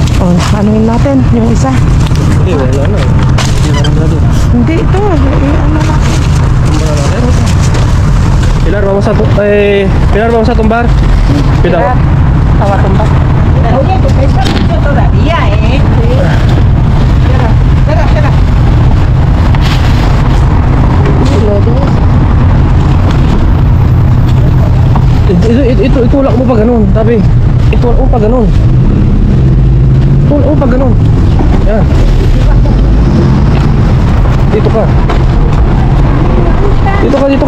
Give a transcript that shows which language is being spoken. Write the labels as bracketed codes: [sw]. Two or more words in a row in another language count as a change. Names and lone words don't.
[tl] Anuin natin yung isa. Hindi, wala na. Hindi na lang doon. Hindi ito. Ano na. Tumbar na natin. [es] Pilar, vamos a tumbar. Pilar. [tl] Tawa tumba. [es] Oye, tu pesa mucho todavía, ¿eh? Sí. Espera. [tl] Itulak mo pa ganun, tabi. Itulak mo pa ganun. Itulak mo pa ganun. Yan. Dito ka. Dito ka.